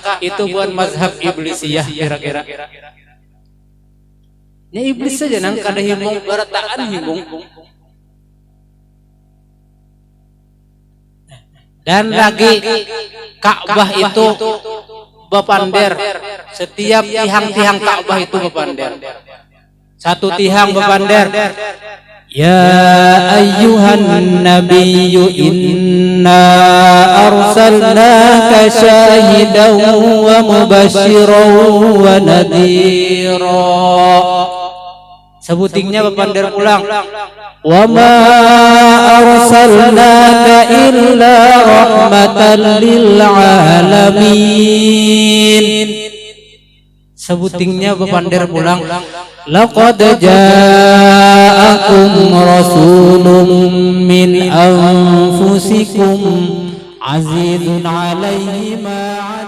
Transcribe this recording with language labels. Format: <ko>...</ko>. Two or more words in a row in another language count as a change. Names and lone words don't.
<bjn>Itu buat mazhab iblisiyah kira-kira. Ya iblis saja nang kada himung berataan himung. Dan lagi Ka'bah itu bepander, setiap tiang-tiang Ka'bah itu bepander. Satu tiang bepander,</bjn> <ar>يا أيها النبي إنا أرسلناك شاهدا ومبشرا ونذيرا.</ar> <bjn>Sebutingnya bepander pulang,</bjn> <ar>وما أرسلناك إلا رحمة للعالمين.</ar> <bjn>Sebutingnya bepander pulang,</bjn> <ar>لقد جاءكم رسول من أنفسكم عزيز عليه ما</ar>